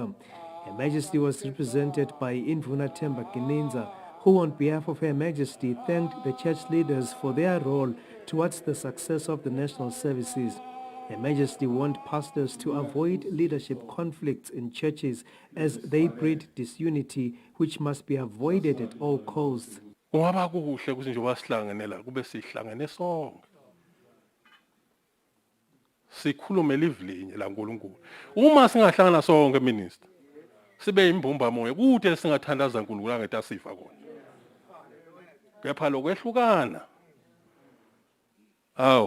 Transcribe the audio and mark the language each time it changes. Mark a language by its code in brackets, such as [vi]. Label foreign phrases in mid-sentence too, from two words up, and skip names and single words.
[en] Her Majesty was represented by Indvuna Themba Gininza, who on behalf of Her Majesty thanked the church leaders for their role towards the success of the national services. Her Majesty warned pastors to avoid leadership conflicts in churches as they breed disunity, which must be avoided at all costs. [ss] Kungaba kuhle ukuthi nje wasihlangene la kube sihlangene sonke. Sikhulume livlinye la uNkulunkulu. Uma singahlangana sonke minister, sibe imbumba moya kude singathandaza uNkulunkulu angathi asifa khona. Kepha lokwehlukana. Aw.